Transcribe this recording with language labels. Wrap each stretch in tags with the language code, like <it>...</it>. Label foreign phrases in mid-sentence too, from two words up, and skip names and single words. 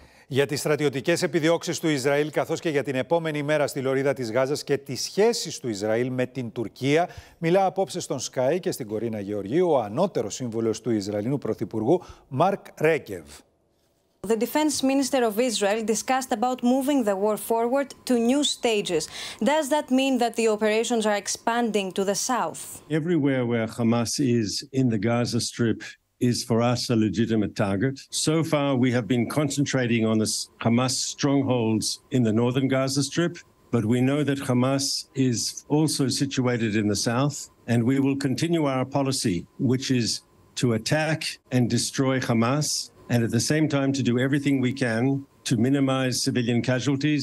<el>Για τις στρατιωτικές επιδιώξεις του Ισραήλ, καθώς και για την επόμενη μέρα στη λωρίδα της Γάζας και τις σχέσεις του Ισραήλ με την Τουρκία, μιλά απόψε στον Sky και στην Κορίνα Γεωργίου ο ανώτερος σύμβουλος του Ισραηλινού Πρωθυπουργού, Μάρκ Ρέκεβ.</el> <en>The defense minister of Israel discussed about moving the war forward to new stages. Does that mean that the operations are expanding to the south? Everywhere where Hamas is in the Gaza Strip is for us a legitimate target. So far, we have been concentrating on the Hamas strongholds in the northern Gaza Strip, but we know that Hamas is also situated in the south, and we will continue our policy, which is to attack and destroy Hamas, and at the same time to do everything we can to minimize civilian casualties.</en>